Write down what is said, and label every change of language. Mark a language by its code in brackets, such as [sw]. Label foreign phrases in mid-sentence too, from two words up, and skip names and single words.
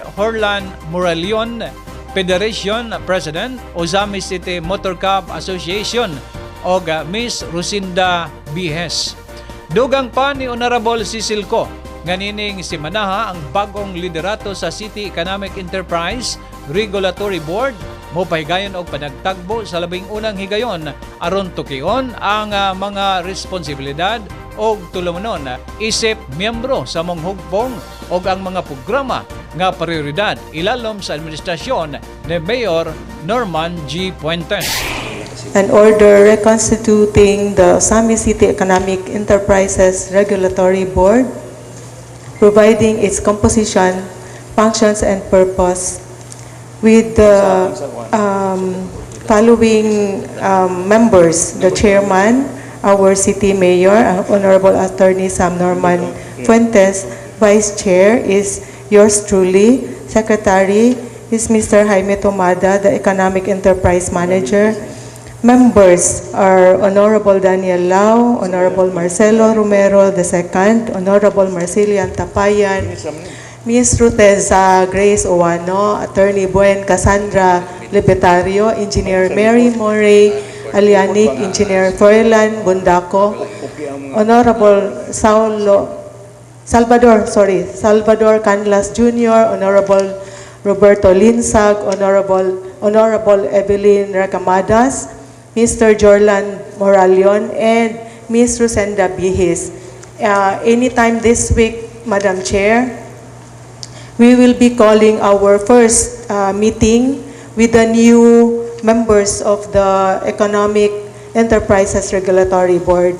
[ceb] Horlan Moralion, [en] Federation President, [ceb] Usami City Motor Club Association, o Ms. Rosinda Bihes. Dugang pa ni Honorable Cecil Co, ganining si Manaha ang bagong liderato sa City Economic Enterprise Regulatory Board, mopahigayon og panagtagbo sa labing unang higayon aron tukion ang mga responsibilidad og tulumanon isip miyembro sa mong hugpong og ang mga programa nga prioridad ilalom sa administrasyon ni Mayor Norman G. Puentes. [en] An order reconstituting the Osamis City Economic Enterprises Regulatory Board, providing its composition, functions, and purpose with the following members: the chairman, our city mayor, Honorable Attorney Sam Norman Fuentes. Vice chair is yours truly. Secretary is Mr. Jaime Tomada, the economic enterprise manager. Members are Honorable Daniel Lau, Honorable Marcelo Romero II, Honorable Marcelian Tapayan, Ms. Ruteza Grace Owano, Attorney Buen Cassandra Libetario, Engineer Mary Morey Alianic, Engineer Froilan Bundaco, Honorable Salvador Canlas Jr., Honorable Roberto Linsag, Honorable Evelyn Racamadas, Mr. Jorlan Moralion, and Ms. Rosenda Bihis. Anytime this week, Madam Chair, we will be calling our first meeting with the new members of the Economic Enterprises Regulatory Board.